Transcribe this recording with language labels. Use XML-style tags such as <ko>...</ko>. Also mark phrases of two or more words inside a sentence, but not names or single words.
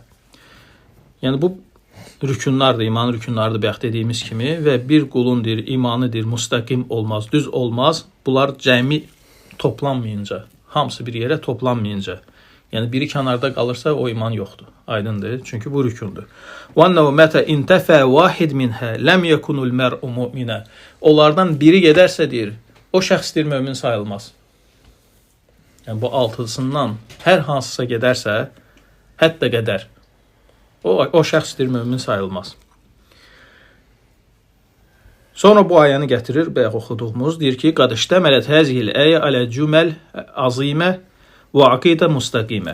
<az>Yəni bu rükünlardır, iman rükünlardır bayaq dediyimiz kimi və bir qulundur, imanıdır, müstəqim olmaz, düz olmaz. Bunlar cəmi toplanmayınca, hamısı bir yerə toplanmayınca. Yəni biri kənarda qalırsa o iman yoxdur. Aydındır? Çünki bu rükündür.</az> <ar>وأنه متى انتفى واحد منها لم يكن المرء مؤمنا.</ar> <az>Onlardan biri gedərsə deyir, o şəxs deyir mömin sayılmaz. Yəni bu altısından hər hansısa gedərsə, hətta qədər o şəxs deyir mömin sayılmaz. Sonra bu ayəni gətirir, bayaq oxuduğumuz, deyir ki,</az> <ar>قد اشتملت هذه الآية على جمل عظيمة وعقيدة مستقيمة.</ar>